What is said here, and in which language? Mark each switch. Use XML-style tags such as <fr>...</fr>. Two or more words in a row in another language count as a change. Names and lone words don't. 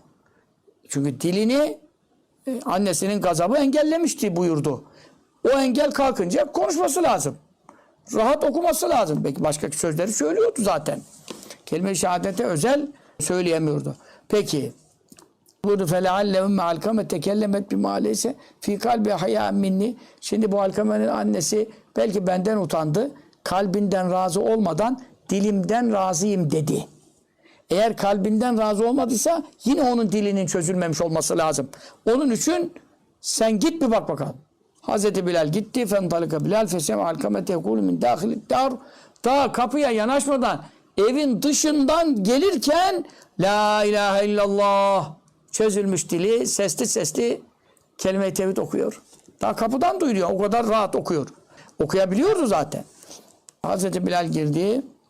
<tr>Çünkü dilini annesinin gazabı engellemişti buyurdu. O engel kalkınca konuşması lazım. Rahat okuması lazım. Belki başka sözleri söylüyordu zaten. Kelime-i şehadete özel söyleyemiyordu. Peki. Buyurdu</tr> <ar>فَلَعَلَّ اُمَّ عَلْكَمَ تَكَلَّمَتْ بِمَا لَيْسَ فِي قَلْبِ حَيَا minni.</ar> <tr>Şimdi bu Alkame'nin annesi belki benden utandı. Kalbinden razı olmadan dilimden razıyım dedi. Eğer kalbinden razı olmadıysa yine onun dilinin çözülmemiş olması lazım. Onun için sen git bir bak bakalım. Hazreti Bilal gitti.</tr> <ar>فَنْطَلِكَ Bilal فَسَمَ عَلْكَمَ تَقُولُ مِنْ دَاخِلِ الدَّارِ.</ar> <tr>Daha kapıya yanaşmadan evin dışından gelirken</tr> <ar>لا إله إلا الله</ar> <tr>çözülmüş dili sesli sesli kelime-i tevhid okuyor. Daha kapıdan duyuyor. O kadar rahat okuyor. Okuyabiliyordu zaten. Hazreti Bilal girdi.</tr>